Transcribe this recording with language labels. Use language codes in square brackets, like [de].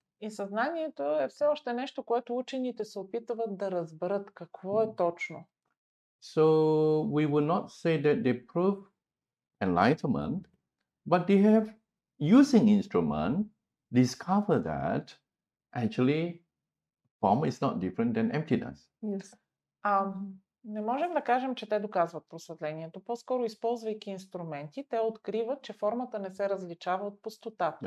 [bg] И съзнанието е все още нещо, което учените се опитват да разберат какво е точно. [en] So we will not say that they prove enlightenment, but they have, using instrument, discover that actually form is not different than emptiness. Yes. [bg] Не можем да кажем, че те доказват просветлението. По-скоро, използвайки инструменти, те откриват, че формата не се различава от пустотата.